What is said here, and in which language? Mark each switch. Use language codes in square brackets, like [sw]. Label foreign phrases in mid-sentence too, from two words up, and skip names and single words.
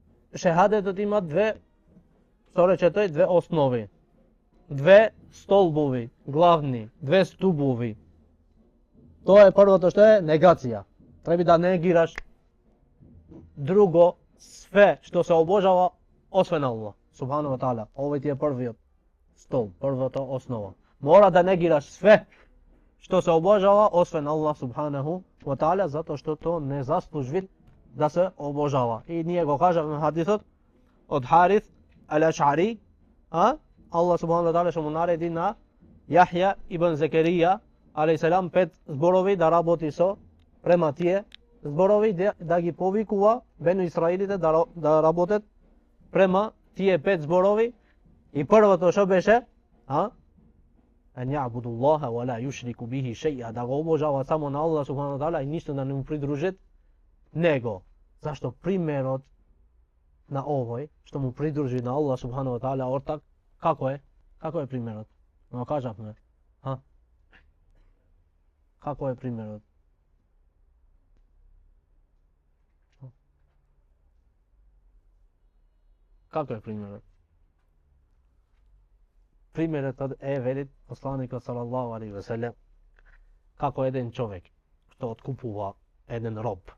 [mk] шехадетот има две, што рече тој, две основи. Две столбови, главни, две стубови. Тоа е првото што е негација. Треба да негираш друго, све што се обожава освен Аллах, [ar] سبحانه و تعالى. [mk] Овој ти е првиот столб, првата основа. Мора да негираш све што се обожава освен Аллах [ar] سبحانه و تعالى, [mk] затоа што тоа не заслужи да се обожава. И ние го кажавме хадисот од Харис ал-Аш'ари, Аллах [ar] سبحانه و تعالى [mk] што му нареди на Јахја ибн Закарија алейхиселам 5 зборови да работи со према тие зборови, да ги повикува Бену Исраилите да работат према тие 5 зборови. И првото што беше, [ar] أن يعبدوا الله و لا يشركوا به شيئا, [mk] да го обожава само на Аллах [ar] سبحانه و تعالى [mk] и ништо да не му придружат него. Зашто примерот на овој што му придружи на Аллах [ar] سبحانه و تعالى [mk] ортак, како е? Како е примерот? Но кажавме. Како е примерот? Како е примерот? Примерот е, вели посланикот [ar] صلى الله عليه و سلم, [mk] како еден човек што откупува еден роб.